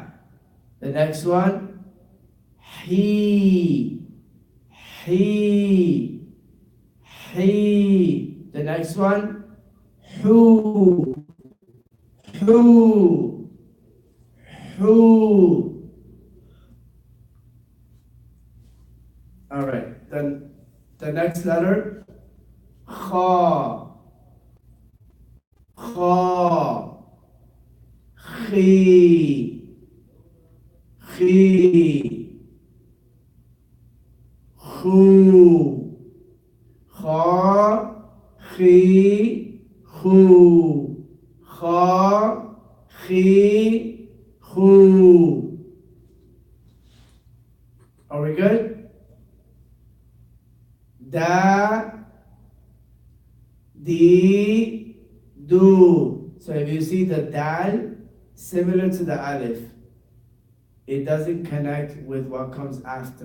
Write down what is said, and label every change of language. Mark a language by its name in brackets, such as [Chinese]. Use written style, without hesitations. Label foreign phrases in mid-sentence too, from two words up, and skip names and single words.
[English] The next one, He, He, He. The next one, Who, Who, Who. All right, then the next letter, Kha, Kha, Khi, Khi, Khu, Kha, Khi, Khu, Kha, Khi, Khu. Are we good? Da, di, do. So if you see the dal, similar to the alif, it doesn't connect with what comes after.